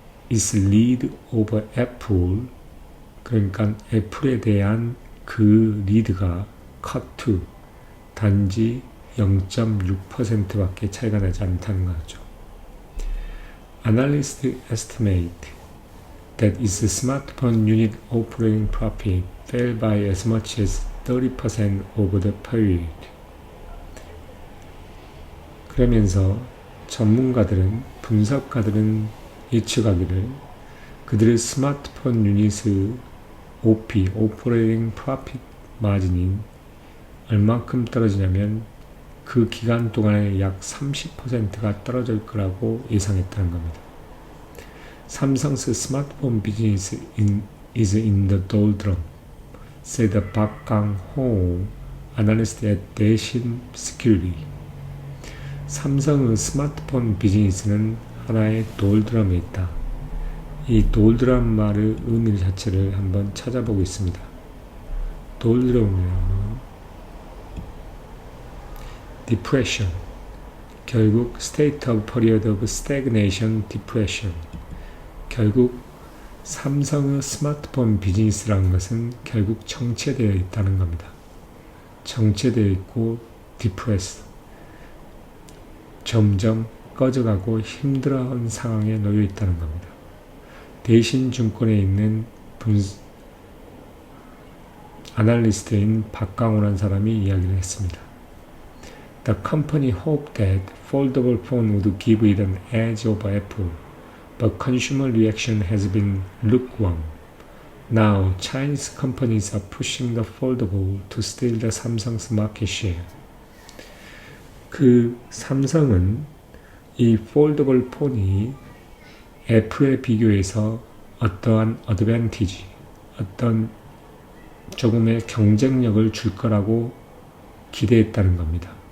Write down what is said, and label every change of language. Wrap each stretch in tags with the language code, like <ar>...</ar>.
<en>Its lead over Apple,</en> <ko>그러니까 애플에 대한 그 리드가</ko> <en>cut to,</en> <ko>단지 0.6%밖에 차이가 나지 않다는 거죠.</ko> <en>Analysts estimate that its smartphone unit operating profit fell by as much as 30% over the period.</en> <ko>그러면서 전문가들은, 분석가들은 예측하기를 그들의 스마트폰 유닛의 OP, Operating Profit 마진이 얼만큼 떨어지냐면 그 기간 동안에 약 30%가 떨어질 거라고 예상했다는 겁니다.</ko> <en>Samsung's smartphone business is in the doldrum, said Park Kang-ho, analyst at Daishin Security.</en> <ko>삼성의 스마트폰 비즈니스는 하나의 돌드럼에 있다. 이 돌드럼 말의 의미 자체를 한번 찾아보겠습니다.</ko> <en>돌드럼은 depression,</en> <ko>결국</ko> <en>state of period of stagnation, depression.</en> <ko>결국 삼성의 스마트폰 비즈니스라는 것은 결국 정체되어 있다는 겁니다. 정체되어 있고 depressed, 점점 꺼져가고 힘들어하는 상황에 놓여 있다는 겁니다. 대신증권에 있는 아날리스트인 박강호라는 사람이 이야기를 했습니다.</ko> <en>The company hoped that foldable phone would give it an edge over Apple, but consumer reaction has been lukewarm. Now, Chinese companies are pushing the foldable to steal the Samsung's market share.</en> <ko>그 삼성은 이 폴더블 폰이 애플에 비교해서 어떠한 어드밴티지, 어떤 조금의 경쟁력을 줄 거라고 기대했다는 겁니다.</ko>